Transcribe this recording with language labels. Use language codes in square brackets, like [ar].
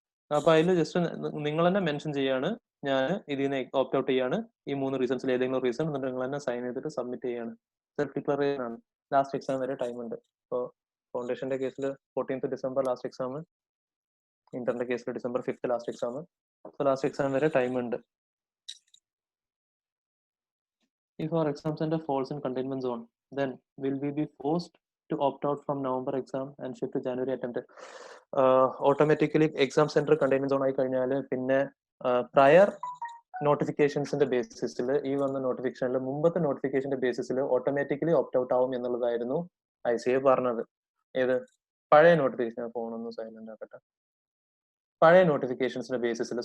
[ml] അപ്പൊ അതിൽ ജസ്റ്റ് നിങ്ങൾ തന്നെ മെൻഷൻ ചെയ്യാണ്, ഞാൻ ഇതിൽ നിന്ന് ഓപ്റ്റ് ഔട്ട് ചെയ്യാണ്, ഈ 3 റീസൺസിൽ ഏതെങ്കിലും റീസൺ, എന്നിട്ട് നിങ്ങൾ തന്നെ സൈൻ ചെയ്തിട്ട് സബ്മിറ്റ് ചെയ്യാണ്. സെൽഫ് ഡിക്ലറേഷൻ ആണ്. ലാസ്റ്റ് എക്സാം വരെ ടൈം ഉണ്ട്. ഇപ്പോൾ ഫൗണ്ടേഷന്റെ കേസിൽ 14th ഡിസംബർ ലാസ്റ്റ് എക്സാം, ഇന്ററിന്റെ കേസിൽ December 5th last exam. So last exam വരെ ടൈം ഉണ്ട്. [en] If our exam center falls in containment zone, then will we be forced to opt out from November exam and shift to January attempt? [ml] Automatically exam center containment zone ആയി കഴിഞ്ഞാൽ പിന്നെ prayer നോട്ടിഫിക്കേഷൻസിന്റെ ബേസിസിൽ, ഈ വന്ന നോട്ടിഫിക്കേഷനിൽ മുമ്പത്തെ നോട്ടിഫിക്കേഷന്റെ ബേസിസിൽ automatically opt out ആവും എന്നുള്ളതായിരുന്നു ICAI പറഞ്ഞത്. ഏത് പഴയ നോട്ടിഫിക്കേഷൻ? ഫോണൊന്ന് സൈലന്റ് ആക്കട്ടെ. പഴയ നോട്ടിഫിക്കേഷൻസിന്റെ ബേസിസിൽ.